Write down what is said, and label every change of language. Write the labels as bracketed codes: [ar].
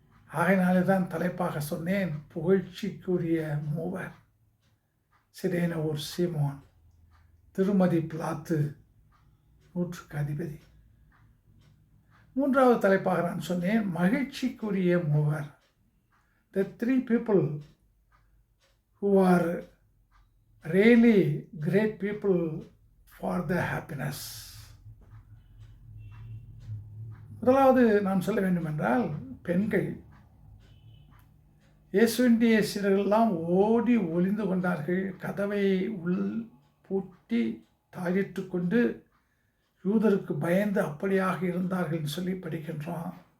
[ta] ஆகையினாலே தான் தலைப்பாக சொன்னேன், புகழ்ச்சிக்குரிய மூவர். சிரேனூர் சீமோன், திருமதி பிலாத்து, 100க்கு அதிபதி. மூன்றாவது தலைப்பாக நான் சொன்னேன், மகிழ்ச்சிக்குரிய மூவர். [en] The 3 people who are really great people for the happiness. [ta] முதலாவது நான் சொல்ல வேண்டுமென்றால் பெண்கள். இயேசுவினுடைய சீடர்களெல்லாம் ஓடி ஒளிந்து கொண்டார்கள். கதவை உள் பூட்டி தாளிட்டு கொண்டு யூதருக்கு பயந்து அப்படியாக இருந்தார்கள் என்று சொல்லி படிக்கின்றோம்.